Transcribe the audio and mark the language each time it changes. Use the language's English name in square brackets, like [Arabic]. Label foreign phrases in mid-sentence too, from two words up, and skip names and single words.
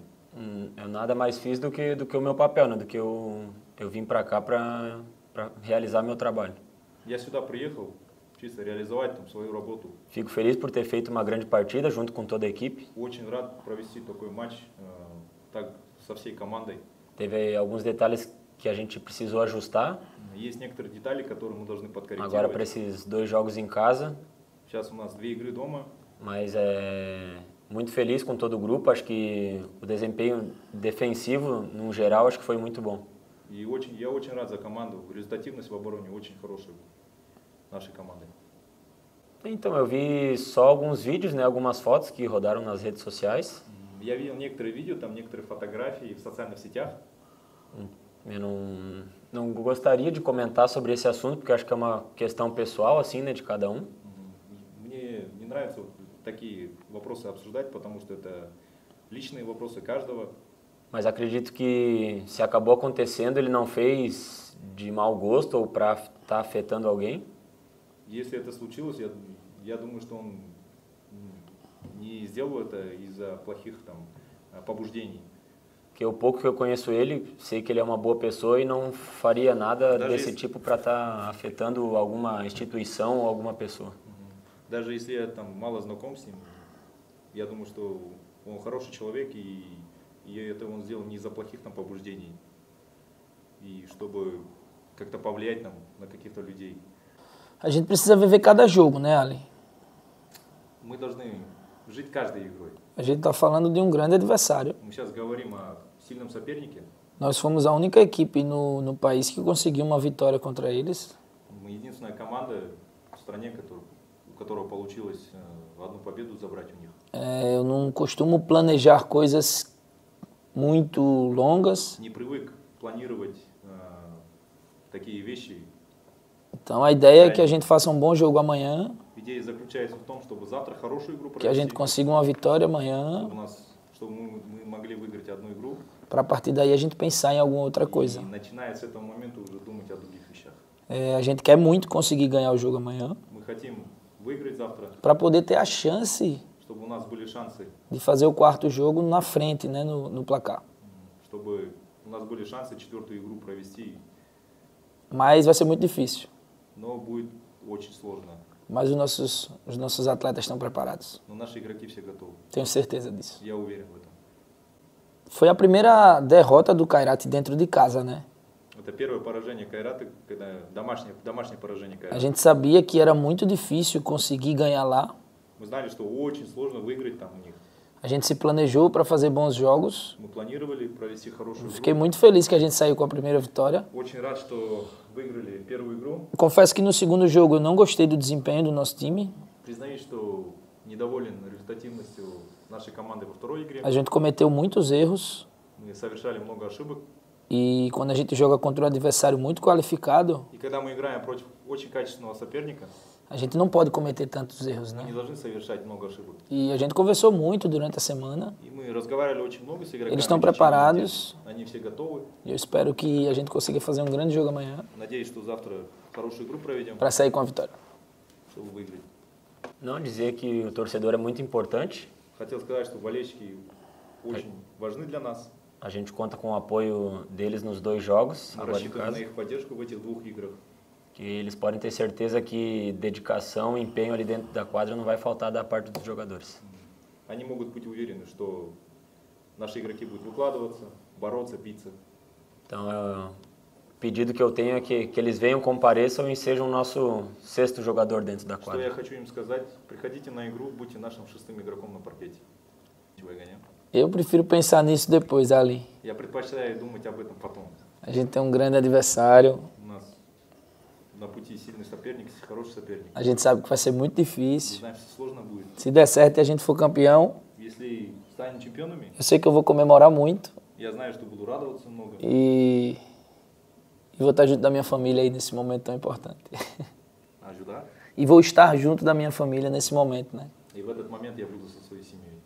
[Portuguese] Eu nada mais fiz do que o meu papel, né? Do que eu vim para cá para realizar meu trabalho. [Russian] Я сюда приехал чисто реализовать там свою работу. [Portuguese] Fico feliz por ter feito uma grande partida junto com toda a equipe. [Russian] Очень рад провести такой матч так со всей командой. [Portuguese] Teve alguns detalhes que a gente precisou ajustar. [Russian] Есть некоторые детали, которые мы должны [Portuguese] Agora para [Russian] подкорректировать. [Portuguese] esses dois jogos em casa, [Russian] Сейчас у нас 2 игры дома. [Portuguese] mas muito feliz com todo o grupo. Acho que o desempenho defensivo, no geral, acho que foi muito bom. [Russian] И я очень рад за команду. Результативность в обороне очень хорошая нашей команды. [Portuguese] Então, eu vi só alguns vídeos, né, algumas fotos que rodaram nas redes sociais. [Russian] Я видел некоторые видео, там некоторые фотографии в социальных сетях. [Portuguese] Eu não gostaria de comentar sobre esse assunto, porque acho que é uma questão pessoal, assim, né, de cada um. [Russian] Мне не нравится вот такие вопросы обсуждать, потому что это личные вопросы каждого. [Portuguese] Mas acredito que se acabou acontecendo, ele não fez de mau gosto ou para estar afetando alguém. [Russian] Если это случилось, я думаю, что он не сделал это из-за плохих там побуждений. [Portuguese] Porque o pouco que eu conheço ele, sei que ele é uma boa pessoa e não faria nada desse tipo para estar afetando alguma instituição ou alguma pessoa. [Russian] Даже если я там мало знаком с ним, я думаю, что он хороший человек, и это он сделал не из-за плохих там побуждений, и чтобы как-то повлиять там на каких-то людей. [Portuguese] A gente precisa viver cada jogo, né, Ali? [Russian] Мы должны жить каждой игрой. [Portuguese] A gente está falando de um grande adversário. [Russian] Мы сейчас говорим о сильном сопернике. [Portuguese] Nós fomos a única equipe no país que conseguiu uma vitória contra eles. [Russian] Мы единственная команда в стране, у которой получилось одну победу забрать у них. [Portuguese] Eu não costumo planejar coisas muito longas. [Russian] Не привык планировать такие вещи. [Portuguese] Então a ideia é que a gente faça um bom jogo amanhã, [Russian] Идея заключается в том, чтобы завтра хорошую игру [Portuguese] que a gente [Russian] провести, [Portuguese] consiga uma vitória amanhã, [Russian] чтобы мы могли выиграть одну игру. [Portuguese] para a partir daí a gente pensar em alguma outra coisa. [Russian] И начиная с этого момента уже думать о других вещах. [Portuguese] A gente quer muito conseguir ganhar o jogo amanhã, [Russian] Мы хотим выиграть завтра, [Portuguese] para poder ter a chance [Russian] чтобы у нас были шансы, [Portuguese] de fazer o quarto jogo na frente, né, no placar. [Russian] чтобы у нас были шансы четвертую игру провести. [Portuguese] Mas vai ser muito difícil. [Russian] Но будет очень сложно. [Portuguese] Mas os nossos atletas estão preparados. [Russian] Но наши игроки все готовы. [Portuguese] Tenho certeza disso. [Russian] Я уверен в этом. [Portuguese] Foi a primeira derrota do Kairat dentro de casa, né? [Russian] Это первое поражение Кайрата, когда домашнее поражение [Portuguese] A [Russian] Кайрата. [Portuguese] gente sabia que era muito difícil conseguir ganhar lá. [Russian] Мы знали, что очень сложно выиграть там у них. [Portuguese] A gente se planejou para fazer bons jogos. [Russian] Мы планировали провести хорошую [Portuguese] Fiquei [Russian] игру. [Portuguese] muito feliz que a gente saiu com a primeira vitória. [Russian] Очень рад, что выиграли первую игру. [Portuguese] Confesso que no segundo jogo eu não gostei do desempenho do nosso time. [Russian] Признаюсь, что недоволен результативностью нашей команды во второй игре. [Portuguese] A gente cometeu muitos erros. [Russian] Мы совершали много ошибок. [Portuguese] E quando a gente joga contra um adversário muito qualificado, [Russian] И когда мы играем против очень качественного соперника, [Portuguese] a gente não pode cometer tantos erros, [Russian] мы [Portuguese] né? [Russian] не должны совершать много ошибок. [Portuguese] E a gente conversou muito durante a semana. [Russian] И мы разговаривали очень много с игроками. [Portuguese] Eles estão [Russian] в течение [Portuguese] preparados. [Russian] недели. Они все готовы. [Portuguese] E eu espero que a gente consiga fazer um grande jogo amanhã [Russian] Надеюсь, что завтра хорошую игру проведем, [Portuguese] para sair com a vitória. [Russian] чтобы выиграть. [Portuguese] Não dizer que o torcedor é muito importante. [Russian] Хотел сказать, что болельщики очень важны для нас. [Portuguese] A gente conta com o apoio deles nos 2 jogos, [Russian] Мы [Portuguese] agora em [Russian] рассчитываем на [Portuguese] casa. [Russian] их поддержку в этих двух играх. [Portuguese] Que eles podem ter certeza que dedicação, empenho ali dentro da quadra não vai faltar da parte dos jogadores. [Russian] Они могут быть уверены, что наши игроки будут выкладываться, бороться, биться. [Portuguese] Então, o pedido que eu tenho é que eles venham, compareçam e sejam o nosso 6º jogador dentro da [Russian] Что я [Portuguese] quadra. [Russian] хочу им сказать, приходите на игру, будьте нашим 6-м игроком на паркете. [Portuguese] Eu prefiro pensar nisso depois, Ali. [Russian] Я предпочитаю думать об этом потом. [Portuguese] A gente tem um grande adversário. [Russian] У нас на пути сильный соперник, хороший соперник. [Portuguese] A gente sabe que vai ser muito [Russian] Мы [Portuguese] difícil. [Russian] знаем, что сложно будет. [Portuguese] Se der certo e a gente for campeão, [Russian] Если станем чемпионами, [Portuguese] eu sei que eu vou comemorar muito. я знаю, что буду радоваться много. E vou estar junto da minha família aí nesse momento tão importante. Ajudar. E vou estar junto da minha família nesse momento, né? [Russian] И в этот момент я буду со своей семьей.